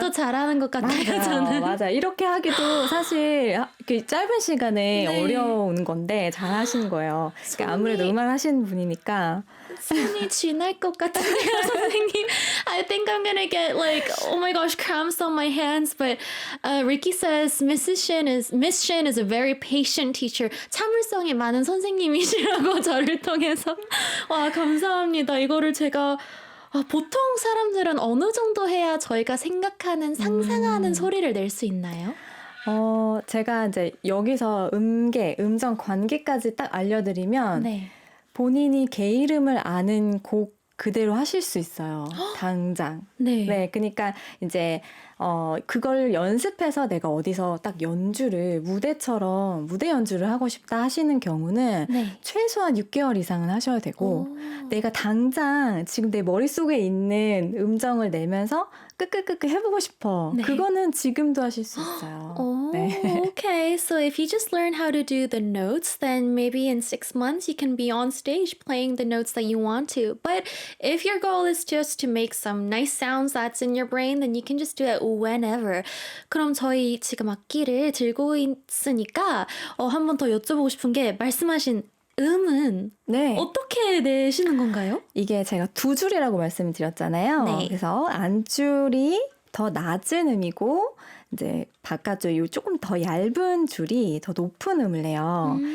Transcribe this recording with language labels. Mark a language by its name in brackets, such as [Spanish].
[Korean] 더 잘하는 것 같아요, 저는. 맞아. 이렇게 하기도 사실 이렇게 짧은 시간에 네. 어려운 건데 잘 하시는 거예요. 그러니까 아무래도 음악 하시는 분이니까. 손이 쥐날 것 같은데요, 선생님. [English] I think I'm gonna get like, oh my gosh, cramps on my hands. But Ricky says Miss Shin is a very patient teacher. [Korean] 참을성이 많은 선생님이시라고 저를 통해서. 와, 감사합니다. 이거를 제가 보통 사람들은 어느 정도 해야 저희가 생각하는, 상상하는 소리를 낼 수 있나요? 제가 이제 여기서 음정 관계까지 딱 알려드리면 네. 본인이 개 이름을 아는 곡 그대로 하실 수 있어요. 당장. 네. 네, 그러니까 이제 그걸 연습해서 내가 어디서 딱 무대처럼 무대 연주를 하고 싶다 하시는 경우는 네. 최소한 6개월 이상은 하셔야 되고 오. 내가 당장 지금 내 머릿속에 있는 음정을 내면서 끄끄끄끄 해보고 싶어. 네. 그거는 지금도 하실 수 있어요. [English] Oh, [Korean] 네. [English] okay. So if you just learn how to do the notes, then maybe in 6 months you can be on stage playing the notes that you want to. But if your goal is just to make some nice sounds that's in your brain, then you can just do it whenever. [Korean] 그럼 저희 지금 악기를 들고 있으니까 한 번 더 여쭤보고 싶은 게 말씀하신 음은 네. 어떻게 내시는 건가요? 이게 제가 두 줄이라고 말씀을 드렸잖아요. 네. 그래서 안줄이 더 낮은 음이고 이제 바깥쪽 이 조금 더 얇은 줄이 더 높은 음을 내요.